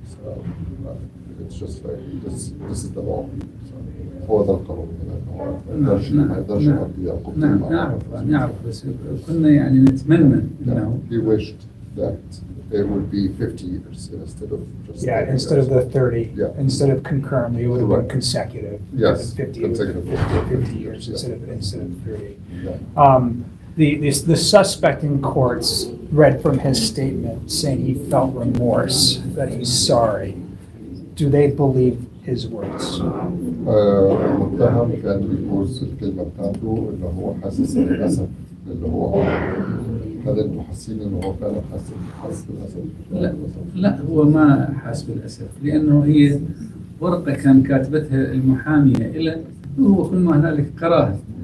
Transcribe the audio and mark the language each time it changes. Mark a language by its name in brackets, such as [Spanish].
[English] So it's just like this is the law. [Arabic] هو ده القانون. ما يقدرش حد يعقب. نعرف بس كنا يعني نتمنى إنه. [English] He wished that it would be 50 years instead of just. Yeah, instead of the 30. Yeah. Instead of concurrently, it would have been Right. consecutive. Yes, 50, consecutive. 50 years instead of 30. Yeah. The suspect in courts read from his statement saying he felt remorse, that he's sorry. Do they believe his words? [Arabic] المتهم كان بيقول الكلمة بتاعته إنه هو حاسس بالأسف اللي هو هل أنتوا حاسين إنه هو فعلا حاسس بالأسف؟ لا هو ما حاس بالأسف، لأنه هي ورقة كان كاتبتها المحامية إلى وهو كل ما هنالك قراها.